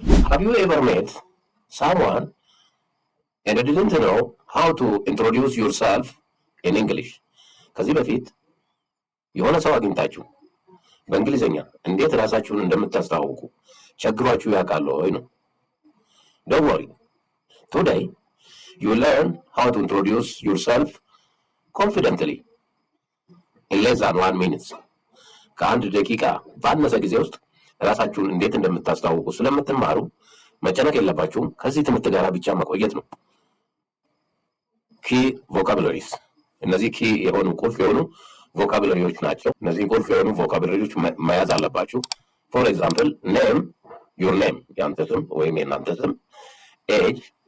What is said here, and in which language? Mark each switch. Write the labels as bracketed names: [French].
[English] Have you ever met someone and didn't know how to introduce yourself in English? [Amharic] ከዚህ በፊት የሆነ ሰው አግኝታችሁ በእንግሊዝኛ እንዴት ራሳችሁን እንደምታስተዋውቁ ቸግሯችሁ ያውቃል ወይ ነው? [English] Don't worry. Today, you learn how to introduce yourself confidently in less than 1 minute. [Amharic] ከአንድ ደቂቃ ባነሰ ጊዜ ውስጥ ራሳችሁን እንዴት እንደምታስተዋውቁ ስለምትማሩ መጨነቅ የለባችሁም። ከዚህ ትምህርት ጋር ብቻ መቆየት ነው። [English] ኪ ቮካብለሪስ፣ [Amharic] እነዚህ ኪ የሆኑ ቁልፍ የሆኑ ቮካብለሪዎች ናቸው። እነዚህ ቁልፍ የሆኑ ቮካብለሪዎች መያዝ አለባችሁ። [English] ፎር ኤግዛምፕል ኔም፣ ዩር ኔም [Amharic] ያንተ ስም ወይም የእናንተ ስም፣ ኤጅ፣